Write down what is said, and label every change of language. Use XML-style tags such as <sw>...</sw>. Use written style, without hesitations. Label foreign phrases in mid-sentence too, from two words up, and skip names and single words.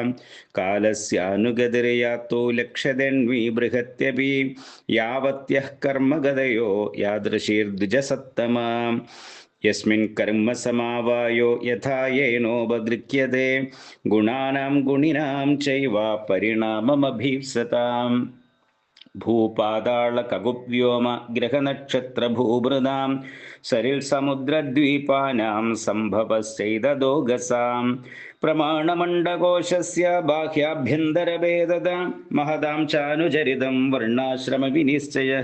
<sa>कालस्यानुगतिर्यातो लक्ष्यतेऽन्वी बृहत्यपि. यावत्यः कर्मगतयो यादृशीर्द्विजसत्तमा. यस्मिन् कर्म समावायो यथा येनोपगृह्यते. गुणानां गुणिनां चैव परिणाममभीप्सताम्. ഭൂപാതാളകകുവ്യോമ ഗ്രഹനക്ഷത്രഭൂഭൃതാം സരിൽസമുദ്രദ്വീപാനാം സംഭവശ്ചൈതദോഗസാം. പ്രമാണമണ്ഡകോശസ്യ ബാഹ്യാഭ്യന്തരഭേദത മഹതാം ചാനുചരിതം വർണ്ണാശ്രമവിനിശ്ചയഃ.</sa>